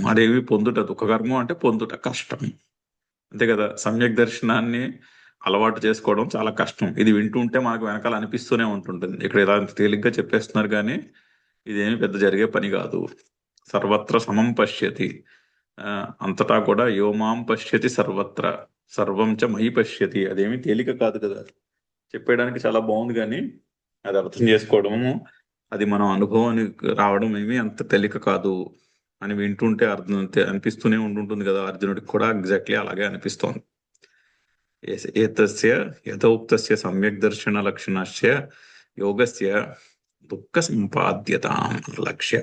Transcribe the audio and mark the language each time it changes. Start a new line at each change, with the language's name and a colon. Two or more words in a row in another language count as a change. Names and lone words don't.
Telugu: అదేమి పొందుట దుఃఖకరము అంటే పొందుట కష్టం, అంతే కదా. సమ్యక్ దర్శనాన్ని అలవాటు చేసుకోవడం చాలా కష్టం. ఇది వింటుంటే మనకు వెనకాల అనిపిస్తూనే ఉంటుంటుంది, ఇక్కడ ఇలా తేలిగ్గా చెప్పేస్తున్నారు కానీ ఇదేమి పెద్ద జరిగే పని కాదు.
Sanskrit: सर्वत्र समं पश्यति,
Telugu: అంతటా కూడా
Sanskrit: यो मां पश्यति सर्वत्र सर्वं च मयि पश्यति.
Telugu: అదేమి తేలిక కాదు కదా, చెప్పేయడానికి చాలా బాగుంది కానీ అది అర్థం చేసుకోవడము, అది మనం అనుభవానికి రావడం ఏమి అంత తేలిక కాదు అని వింటుంటే అర్థం అనిపిస్తూనే ఉంటుంటుంది కదా. అర్జునుడికి కూడా ఎగ్జాక్ట్లీ అలాగే అనిపిస్తోంది.
Sanskrit: एतस्य यथोक्तस्य सम्यक् दर्शन लक्षणस्य योगस्य दुःख सम्पाद्यतां लक्ष्य.